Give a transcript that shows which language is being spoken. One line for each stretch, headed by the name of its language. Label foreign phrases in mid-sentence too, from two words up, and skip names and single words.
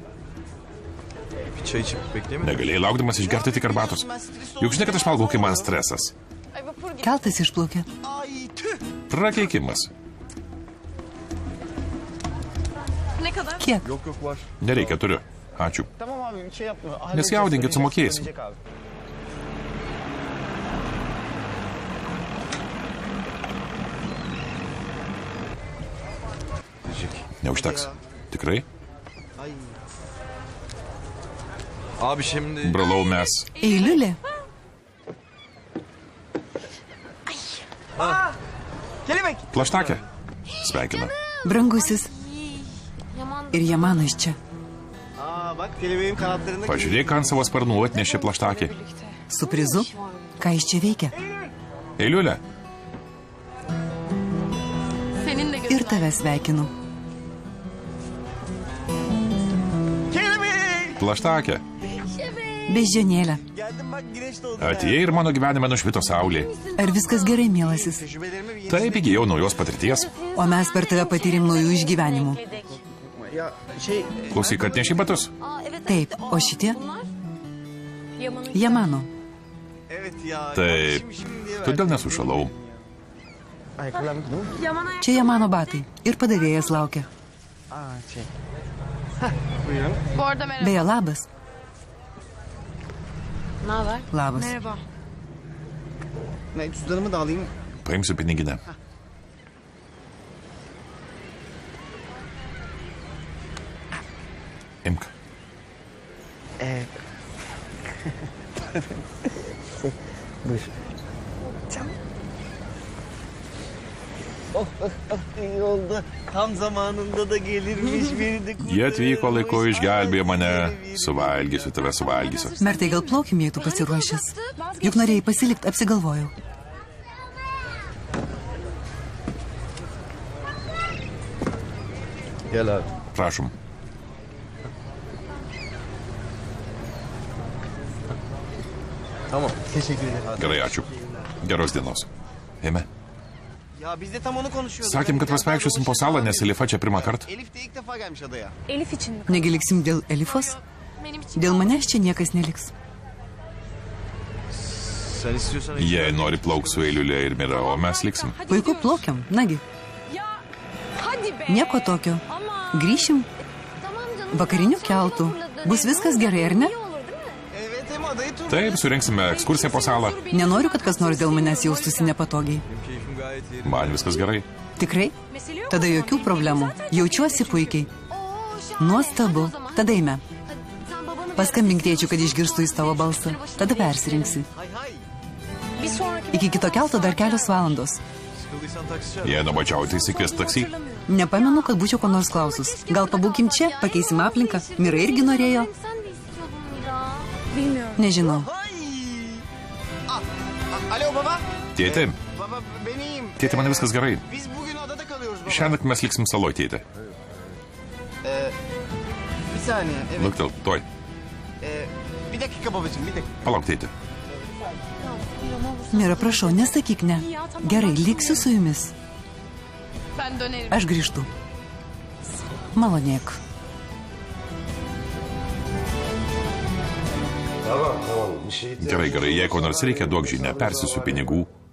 Lithuanian: Negalėjai laukdamas išgerti tik arbatos. Juk žinai, kad aš valgau, kai man stresas. Keltas išplaukė.
Turkish: Ay tüh.
Lithuanian: Prakeikimas. Kiek? Nereikia, turiu. Ačiū.
Turkish: Tamam abi bir şey yapmıyor.
Lithuanian: Nesijaudinkit, sumokėsim.
Turkish: Gelecek abi.
Lithuanian: Neužteks. Tikrai?
Turkish: Ay. Abi şimdi...
Lithuanian: Brolau mes. Eiliulė?
Turkish: Kelebek.
Lithuanian: Plaštakė. Sveikinu. Brangusis. Ir Jamanas čia.
Turkish: Aa bak kelebeğin kanatlarında...
Lithuanian: Pažiūrėk, ant savo sparnų atnešė plaštakį. Su prizu? Ką jis čia veikia? Eiliulė. Ir tave sveikinu.
Turkish: Kelebek.
Lithuanian: Plaštakė. Beždžionėlė.
Turkish: Geldim bak güneş doğdu.
Lithuanian: Atėjai ir mano gyvenime nušvito saulė. Ar viskas gerai, mielasis?
Turkish: Tecrübelerime bir
Lithuanian: Taip įgijau naujos patirties. O mes per tave patyrėm naujų išgyvenimų.
Turkish: Ya şey...
Lithuanian: Klausyk, atneši batus. Taip, o šitie? Jamano.
Turkish: Evet ya.
Lithuanian: Taip.
Turkish: Şimdi
Lithuanian: Todėl nesušalau.
Turkish: Ayakkabılar mı değil mi?
Lithuanian: Čia Jamano batai. Ir padavėjas laukia.
Turkish: Aa şey. Buyurun.
Lithuanian: Beje, labas.
Turkish: Ne haber?
Lithuanian: Labas.
Turkish: Ne cüzdanımı da alayım.
Lithuanian: Paimsiu piniginę. Imk.
Turkish: Buyur. Oh, iyi oldu. Tam zamanında da gelirmiş biri de
Lithuanian: Jie atvyko laiku, išgelbėjo mane. Suvalgysiu, tave suvalgysiu. Mertai, gal plaukim, jei tu pasiruošęs. Juk norėjai pasilikti, apsigalvojau.
Turkish: Gel abi.
Lithuanian: Prašom.
Turkish: Tamam. Teşekkür ederim.
Lithuanian: Gerai, ačiū. Geros dienos. Eime.
Turkish: Ya biz de tam onu konuşuyorduk.
Lithuanian: Sakėm, kad pasveikščiosim po salą, nes Elifa čia pirmą kartą.
Turkish: Elif de ilk defa gelmiş adaya. Elif için mi?
Lithuanian: Negi liksim dėl Elifos? Dėl manęs čia niekas neliks.
Turkish: Sen istiyorsan...
Lithuanian: Jie nori plauk su Eiliulė ir Mira, o mes liksim. Puiku, plaukiam. Nagi, nieko tokio. Grįšim vakariniu keltu. Bus viskas gerai, ar ne?
Turkish: Evet hem adayı tur.
Lithuanian: Taip, surenksime ekskursiją po salą. Nenoriu, kad kas nors dėl manęs jaustųsi nepatogiai.
Turkish: Keyfim gayet yerinde.
Lithuanian: Man viskas gerai. Tikrai? Tada jokių problemų. Jaučiuosi puikiai. Nuostabu. Tada eime. Paskambink tėčiu, kad išgirstų į tavo balsą. Tada persirinksi.
Turkish: Hay hay.
Lithuanian: Iki kito kelto dar kelios valandos.
Turkish: Sıkıldıysan taksi çağır.
Lithuanian: Jei nuobodžiauji, tai sikvies taksi. Nepamenu, kad būčiau ko nors klausus. Gal pabūkim čia, pakeisim aplinką. Mira irgi norėjo. Nežinau.
Turkish: Alo baba.
Lithuanian: Tėti,
Turkish: Baba ben iyiyim.
Lithuanian: tėti, man viskas gerai.
Turkish: Biz bugün
Lithuanian: Šiąnakt mes liksim saloj, tėte.
Turkish: Bir saniye. Evet.
Lithuanian: Luktel, tuoj.
Turkish: Bir dakika babacığım, bir dakika.
Lithuanian: Palauk, tėte. Mira, prašau, nesakyk ne. Gerai, liksiu su jumis. Aš grįžtu. Malonėk. Gerai, jei ko nors reikia, duok žinią, persisiu pinigų.